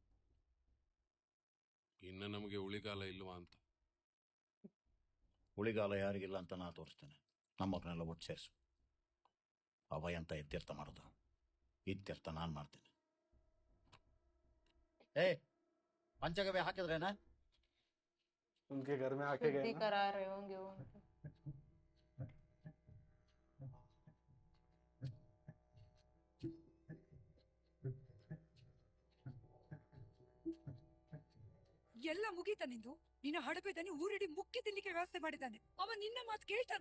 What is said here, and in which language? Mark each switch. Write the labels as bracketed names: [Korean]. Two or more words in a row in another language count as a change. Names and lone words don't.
[Kannada] ಇನ್ನು ನಮಗೆ ಉಳಿಗಾಲ ಇಲ್ವಾ ಅಂತ. ಉಳಿಗಾಲ ಯಾರಿಗಿಲ್ಲ ಅಂತ ನಾ ತೋರಿಸ್ತೇನೆ. ನಮ್ಮವ್ರನ್ನೆಲ್ಲ ಒಟ್ಟು ಸೇರಿಸು. ಅವ ಅಂತ ಇತ್ಯರ್ಥ ಮಾಡೋದು, ಇತ್ಯರ್ಥ ನಾನು ಮಾಡ್ತೇನೆ. ಪಂಚಗವ್ಯ ಹಾಕಿದ್ರೇನಾ? [Hindi] उनके घर में आके गए शुद्धि ना। करा रहे होंगे वो उनको। [Kannada] ಎಲ್ಲ ಮುಗೀತ ನಿಂದು. ನಿನ್ನ ಹಡಪೆ ದನಿ ಊರಡಿ ಮುಕ್ಕಿ ತಿನ್ಲಿಕ್ಕೆ ವ್ಯವಸ್ಥೆ ಮಾಡಿದ್ದಾನೆ. ಅವ ನಿನ್ನ ಮಾತು ಕೇಳ್ತಾನ?